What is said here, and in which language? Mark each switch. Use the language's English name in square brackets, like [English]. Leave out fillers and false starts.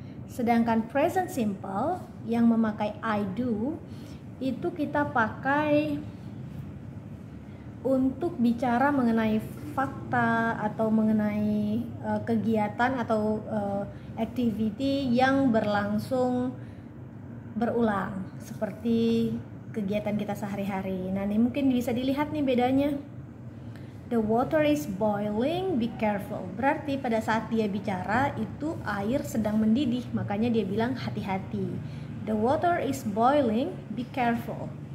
[Indonesian] Sedangkan present simple yang memakai I do itu kita pakai untuk bicara mengenai fakta atau mengenai kegiatan atau activity yang berlangsung berulang seperti kegiatan kita sehari-hari. Nah, ini mungkin bisa dilihat nih bedanya. [English] The water is boiling, be careful. [Indonesian] Berarti pada saat dia bicara itu air sedang mendidih, makanya dia bilang hati-hati. [English] The water is boiling, be careful.